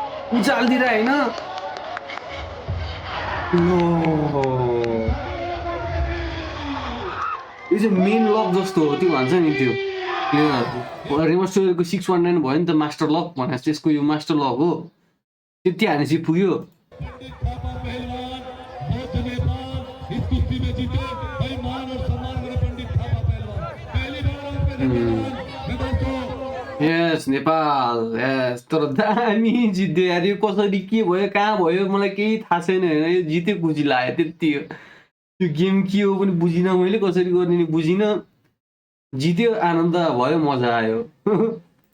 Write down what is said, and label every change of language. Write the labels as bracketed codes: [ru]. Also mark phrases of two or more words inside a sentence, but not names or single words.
[ne] उचालतिर होइन यो चाहिँ [en] main lock [ne] जस्तो हो त्यो भन्छ नि त्यो रेमस्टरको 619 भयो नि त [en] master lock [ne] भने त्यसको यो [en] master lock [ne] हो त्यति हानेपछि पुग्यो [hi] पंडित थापा पहलवान बौद्ध नेपाल इस कुश्ती में जीते भाई मान और सम्मान करें पंडित थापा पहलवान पहली बार आपके धन्यवाद मैं दोस्तों [ne] यस नेपाल यस तर दामी जित्यो यार यो कसरी के भयो कहाँ भयो मलाई केही थाहा छैन होइन यो जित्यो खुसी लाग्यो त्यति हो यो गेम के हो पनि बुझिनँ मैले कसरी गर्ने नि बुझिनँ जित्यो आनन्द भयो मजा आयो